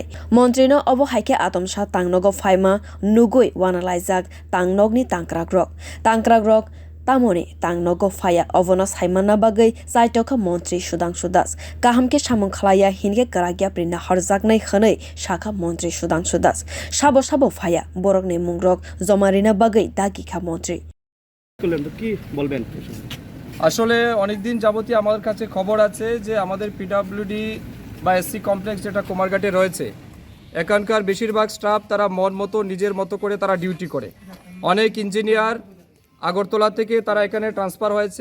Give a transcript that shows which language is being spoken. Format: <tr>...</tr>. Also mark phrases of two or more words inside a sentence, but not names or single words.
<trp>Montri no obohaike atomsa tangnogo faima nugui wanalaijak tangnokni tangkrak rok tamoni tangnogo faya ovono saimana bagai saitokha Montri Sudhangsu das kahamke samung khlaiya hinke karagya prina harjaknai khanai shakha Montri Sudhangsu das sabo faya borokni mungrok jomarina bagai dagikha Montri</trp> <bn>কি বলবেন? আসলে অনেক দিন যাবতীয় আমাদের কাছে খবর আছে যে আমাদের পিডব্লিউডি বা এসসি কমপ্লেক্স যেটা কুমারঘাটে রয়েছে এখানকার বেশিরভাগ স্টাফ তারা মন মতো নিজের মতো করে তারা ডিউটি করে। অনেক ইঞ্জিনিয়ার আগরতলা থেকে তারা এখানে ট্রান্সফার হয়েছে।</bn>